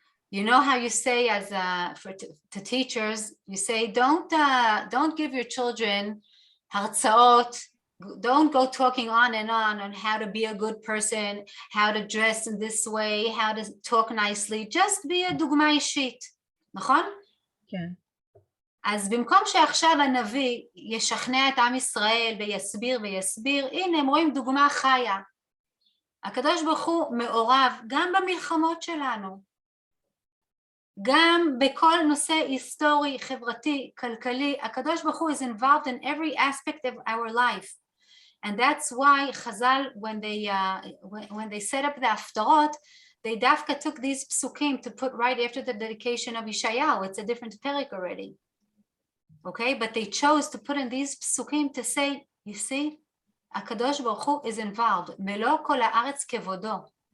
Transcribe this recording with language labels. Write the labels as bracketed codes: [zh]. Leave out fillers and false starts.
[en] You know how you say as to teachers, you say don't give your children hartzaot, don't go talking on how to be a good person, how to dress in this way, how to talk nicely, just be a [he] דוגמה אישית, נכון? כן. אז במקום שעכשיו הנביא ישכנע את עם ישראל ויסביר, הנה הם רואים דוגמה חיה. הקדוש ברוך הוא מעורב גם במלחמות שלנו. גם בכל נושא היסטורי, חברתי, כלכלי, הקדוש ברוך הוא [en] is involved in every aspect of our life. And that's why Chazal, when they set up the הפטרות, they דווקא took these psukim to put right after the dedication of Yeshayahu. It's a different perek already. Okay, but they chose to put in these psukim to say, you see, [he] הקדוש ברוך הוא [en] is involved, [he] מלוא כל הארץ כבודו.